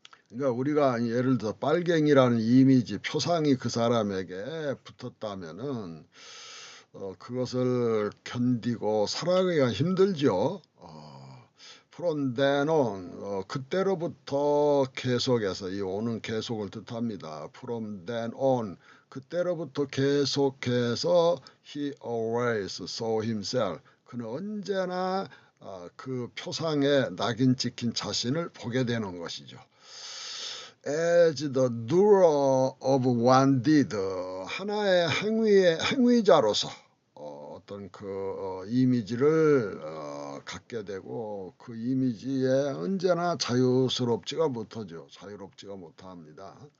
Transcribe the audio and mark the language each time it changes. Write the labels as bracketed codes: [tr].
[ko] 그러니까 우리가 예를 들어 빨갱이라는 이미지, 표상이 그 사람에게 붙었다면은 그것을 견디고 살아가기가 힘들죠. [en] From then on, [ko] 그때로부터 계속해서, 이 on은 계속을 뜻합니다. [en] From then on, [ko] 그때로부터 계속해서 [en] he always saw himself. [ko] 그는 언제나 그 표상에 낙인 찍힌 자신을 보게 되는 것이죠. [en] As the doer of one deed, [ko] 하나의 행위자로서 어떤 그 이미지를 갖게 되고 그 이미지에 언제나 자유롭지가 못합니다.